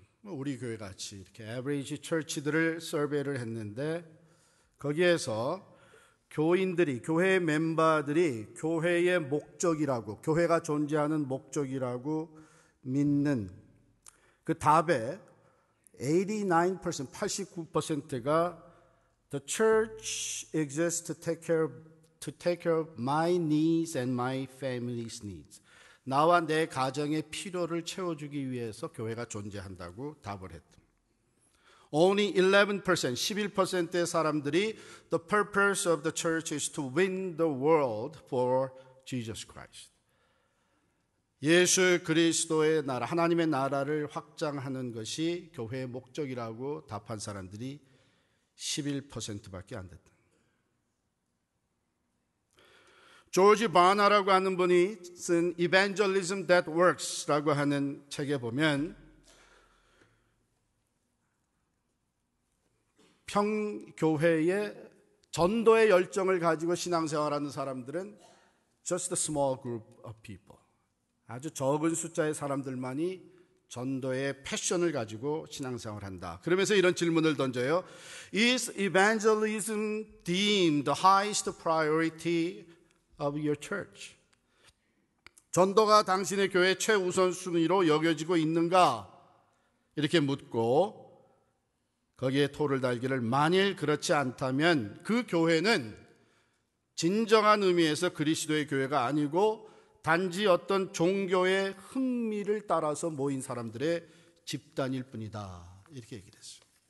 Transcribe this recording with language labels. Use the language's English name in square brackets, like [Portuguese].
[Korean] 우리 교회 같이 이렇게 에버리지 처치들을 서베이를 했는데, 거기에서 교인들이, 교회 member들이 교회의 목적이라고, 교회가 존재하는 목적이라고 믿는 그 답에 89%가 [English] The church exists to take care of my needs and my family's needs. [Korean] 나와 내 가정의 필요를 채워주기 위해서 교회가 존재한다고 답을 했다. [English] Only 11%의 사람들이 The purpose of the church is to win the world for Jesus Christ. [Korean] 예수 그리스도의 나라, 하나님의 나라를 확장하는 것이 교회의 목적이라고 답한 사람들이 11%밖에 안 됐다. 조지 바나라고 하는 분이 쓴 Evangelism That Works라고 하는 책에 보면, 평교회의 전도의 열정을 가지고 신앙생활하는 사람들은 [English] just a small group of people, [Korean] 아주 적은 숫자의 사람들만이 전도의 패션을 가지고 신앙생활한다. 그러면서 이런 질문을 던져요. [English] Is evangelism deemed the highest priority of your church? [Korean] 전도가 당신의 교회의 최우선 순위로 여겨지고 있는가? 이렇게 묻고 거기에 토를 달기를, 만일 그렇지 않다면 그 교회는 진정한 의미에서 그리스도의 교회가 아니고 단지 어떤 종교의 흥미를 따라서 모인 사람들의 집단일 뿐이다. 이렇게 얘기를 했어요.